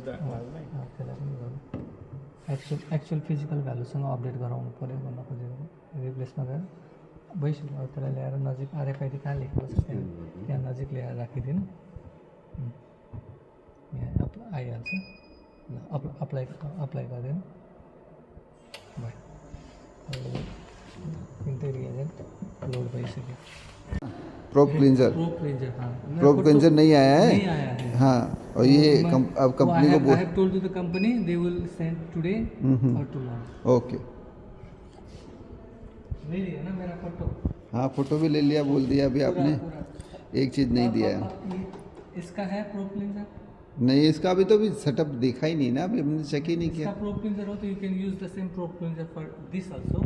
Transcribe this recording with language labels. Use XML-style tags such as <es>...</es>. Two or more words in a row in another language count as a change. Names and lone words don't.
<ne>त्यसलाई पनि गर्नु</ne> <en>actual physical</en> <ne>भ्यालुसँग अपडेट गराउनु पऱ्यो भन्न खोजेको रिप्लेसमा गएर भइसक्यो अब त्यसलाई ल्याएर नजिक आरएफआइडी कहाँ लेखेको छ त्यहाँ नजिक ल्याएर राखिदिनु यहाँ आइहाल्छ ल अप्लाई गरिदिनु भयो तिनटै</ne> <en>reagent load</en> <ne>भइसक्यो</ne> <en>probe cleanser</en> <hi>हाँ</hi> <en>probe cleanser</en> <hi>नहीं आया है नहीं आया है हाँ और ये अब कंपनी को</hi> <en>I have told to the company they will send today or tomorrow.</en> <hi>ओके ले लिया ना मेरा फोटो हाँ फोटो भी ले लिया बोल दिया अभी आपने एक चीज़ नहीं दिया है इसका है</hi> <en>pro cleanser</en> <hi>नहीं इसका अभी तो भी सेटअप देखा ही नहीं ना अभी हमने चेक ही नहीं इसका किया</hi> <en>pro cleanser</en> <hi>हो तो</hi> <en>you can use the same pro cleanser for this also</en>